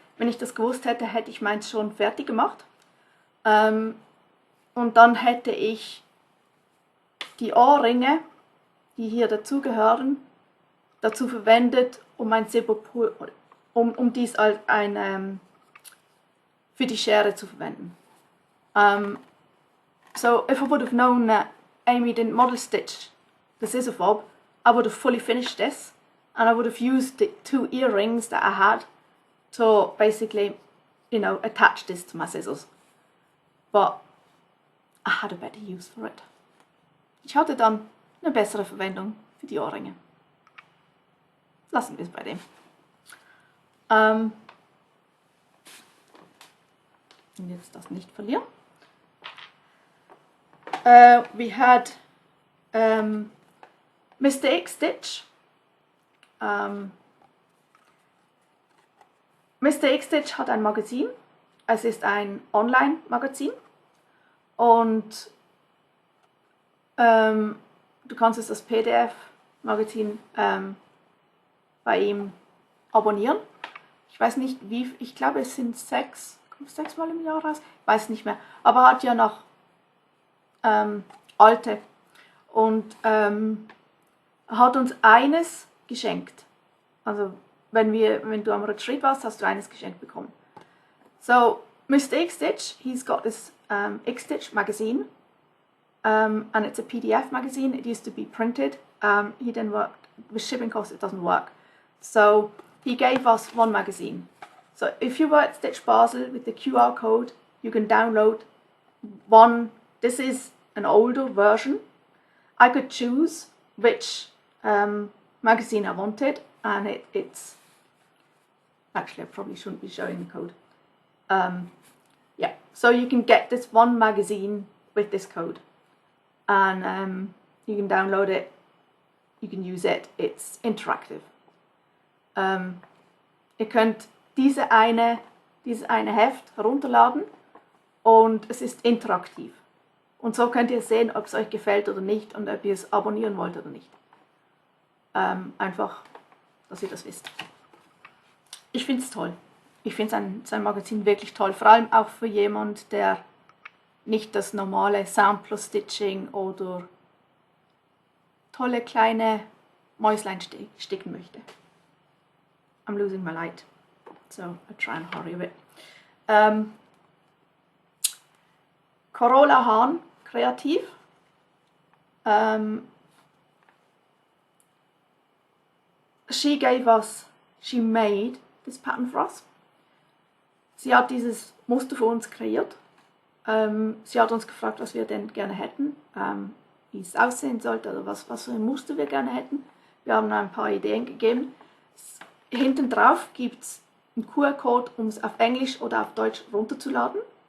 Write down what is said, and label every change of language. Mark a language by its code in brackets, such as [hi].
[de] Wenn ich das gewusst hätte, hätte ich meins schon fertig gemacht. Und dann hätte ich die Ohrringe, die hier dazugehören, dazu verwendet, um mein Zipperpull, um dies als für die Schere zu verwenden. [en] So if I would have known that Amy didn't model stitch the scissor fob, I would have fully finished this and I would have used the 2 earrings that I had to basically, you know, attach this to my scissors. But I had a better use for it. [de] Ich hatte dann eine bessere Verwendung für die Ohrringe. Lassen wir es bei dem. Und jetzt das nicht verlieren. [en] We had Mr. XStitch. [de] Mr. XStitch hat ein Magazin. Es ist ein Online-Magazin und du kannst es als PDF-Magazin bei ihm abonnieren. Ich weiß nicht wie, ich glaube es sind 6 Mal im Jahr raus, ich weiß nicht mehr, aber er hat ja noch alte und hat uns eines geschenkt. Also wenn du am Retreat warst, hast du eines geschenkt bekommen. [en] So Mr. XStitch, he's got this XStitch magazine, and it's a PDF magazine. It used to be printed. He then worked with shipping costs. It doesn't work, so he gave us one magazine. So if you were at StitchBasel with the QR code, you can download one. This is an older version. I could choose which magazine I wanted, and it's actually I probably shouldn't be showing the code. Yeah, so you can get this one magazine with this code, and you can download it, you can use it, it's interactive. [de] Ihr könnt dieses eine Heft herunterladen und es ist interaktiv. Und so könnt ihr sehen, ob es euch gefällt oder nicht und ob ihr es abonnieren wollt oder nicht. Einfach, dass ihr das wisst. Ich finde es toll. Ich finde sein Magazin wirklich toll, vor allem auch für jemand, der nicht das normale Sampler-Stitching oder tolle kleine Mäuslein sticken möchte. [en] I'm losing my light, so I try and hurry a bit. [de] Karola Hahn, kreativ. [en] She made this pattern for us. [de] Sie hat dieses Muster für uns kreiert. Sie hat uns gefragt, was wir denn gerne hätten, wie es aussehen sollte oder was für ein Muster wir gerne hätten. Wir haben ein paar Ideen gegeben. Hinten drauf gibt es einen QR-Code, um es auf Englisch oder auf Deutsch runterzuladen.